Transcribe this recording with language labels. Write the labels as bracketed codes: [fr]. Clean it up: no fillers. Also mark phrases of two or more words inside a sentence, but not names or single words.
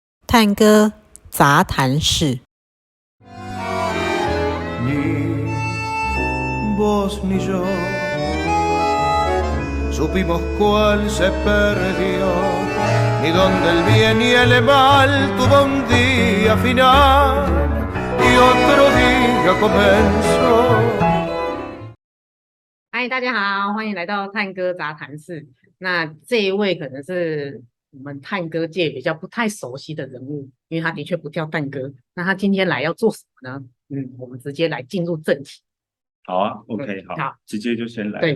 [zh] 探戈杂谈室。 [es] Ni vos ni yo supimos cuál se perdió, ni donde el bien y el mal tuvo un día final y otro día comenzó。 [zh] 嗨，大家好，欢迎来到探戈杂谈室。那这一位可能是我们探戈界比较不太熟悉的人物，因为他的确不跳探戈。那他今天来要做什么呢？我们直接来进入正题。好啊 ，OK，好，直接就先来。